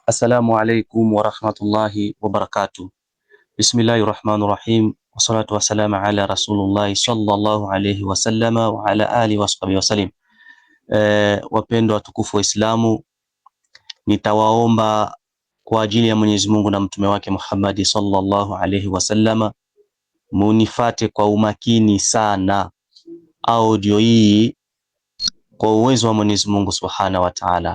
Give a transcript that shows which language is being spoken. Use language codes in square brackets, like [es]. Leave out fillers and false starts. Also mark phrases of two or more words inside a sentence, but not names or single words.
[ar] السلام عليكم ورحمة الله وبركاته. بسم الله الرحمن الرحيم والصلاة والسلام على رسول الله صلى الله عليه وسلم وعلى آله وصحبه وسلم. [sw] Wapendwa watukufu wa Islamu, nitawaomba kwa ajili ya Mwenyezi Mungu na mtume wake Muhammad [ar] صلى الله عليه وسلم, [sw] munifate kwa umakini sana audio hii kwa uwezo wa Mwenyezi Mungu [ar] سبحانه وتعالى.